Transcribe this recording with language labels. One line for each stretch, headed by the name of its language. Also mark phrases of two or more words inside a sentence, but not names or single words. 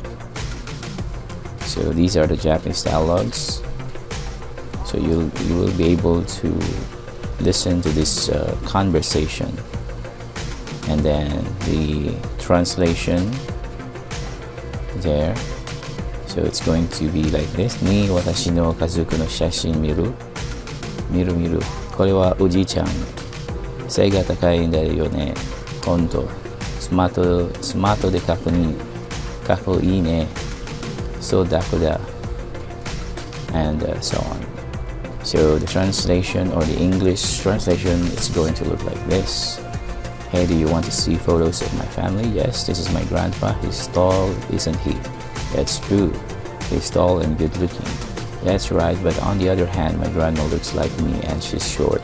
English: So these are the Japanese dialogues. So you will be able to listen to this conversation. And then the translation, there. So it's going to be like this.
Japanese: に私の家族の写真見る. 見る見る。これはおじちゃん. 背が高いんだよね。本当。スマートでかっこいいね。そうだこだ。
English: And so on. So the translation, or the English translation, is going to look like this. Hey, do you want to see photos of my family? Yes, this is my grandpa. He's tall, isn't he? That's true. He's tall and good looking. That's right, but on the other hand, my grandma looks like me and she's short.